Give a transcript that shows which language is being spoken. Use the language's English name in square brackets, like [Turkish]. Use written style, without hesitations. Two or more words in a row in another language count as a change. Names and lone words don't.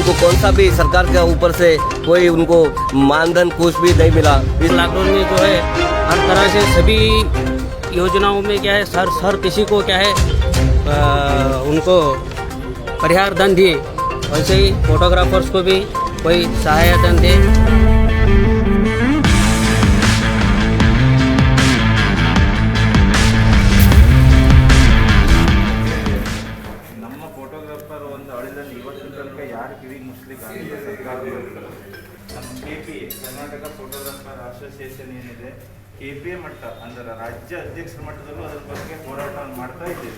[Hindi] इनको कौन सा भी सरकार के ऊपर से कोई उनको मानधन कुछ भी नहीं मिला. इस लॉकडाउन में जो है हर तरह से सभी योजनाओं में क्या है हर किसी को क्या है उनको परिहार धन दिए, वैसे ही फोटोग्राफर्स को भी कोई सहायता धन दे. [Kannada] ನಮ್ಮ ಫೋಟೋಗ್ರಾಫರ್ ಒಂದು ಹಳ್ಳಿಯಲ್ಲಿ ಇವತ್ತಿನ ತನಕ ಯಾರು ಕಿವಿ ಮುಸ್ಲಿಕ್ಕೆ ಸರ್ಕಾರದವರು ನಮ್ಮ KPA ಕರ್ನಾಟಕ ಫೋಟೋಗ್ರಾಫರ್ ಅಸೋಸಿಯೇಷನ್ ಏನಿದೆ KPA ಮಟ್ಟ ಅಂದರೆ ರಾಜ್ಯ ಅಧ್ಯಕ್ಷರ ಮಟ್ಟದಲ್ಲೂ ಅದರ ಬಗ್ಗೆ ಹೋರಾಟವನ್ನು ಮಾಡ್ತಾ ಇದ್ದೇವೆ.